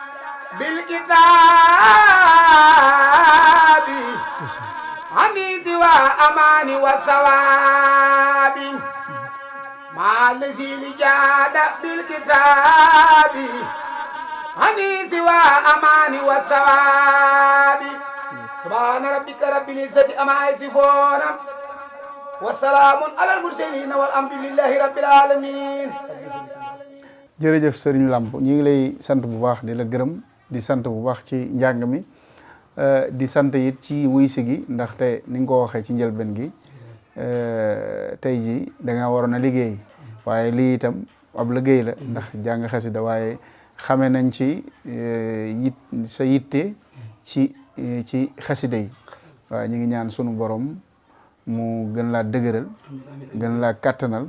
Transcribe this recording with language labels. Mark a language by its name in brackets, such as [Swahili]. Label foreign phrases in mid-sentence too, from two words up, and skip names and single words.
[Arabic] بالكتاب عني سوى أمان والثواب مع الذي جاد بالكتاب هني سوى أمان والثواب سبحان ربك رب العزة أما يصفون والسلام على المرسلين والحمد لله رب العالمين [Wolof] jërëjëf Serigne Lamp ñu ngi lay sant bu baax di la gërëm di sant bu baax ci njàng mi di sant it ci wuysi gi ndaxte ni nga ko waxee ci njëlbeen gi tey jii da nga waroon a liggéey waaye lii itam ab liggéey la ndax jàng xasida waaye xame nañ ci sa yitte ci xasida yi waaye ñu ngi ñaan sunu borom mu gën laa dëgëral gën laa kàttanal